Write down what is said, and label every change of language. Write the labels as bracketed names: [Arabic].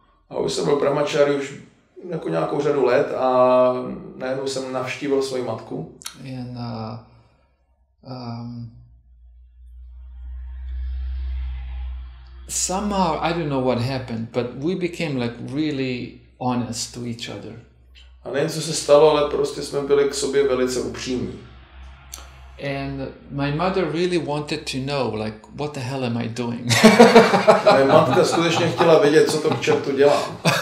[Czech] A už jsem byl brahmachari už jako nějakou řadu let a najednou jsem navštívil svoji matku. [English] And somehow, I don't know what happened, but we became like really honest to each other. [Czech] A nevím, co se stalo, ale prostě jsme byli k sobě velice upřímní. [English] And my mother really wanted to know, like, what the hell am I doing? [Czech] Moje matka skutečně chtěla vědět, co to k čertu dělám.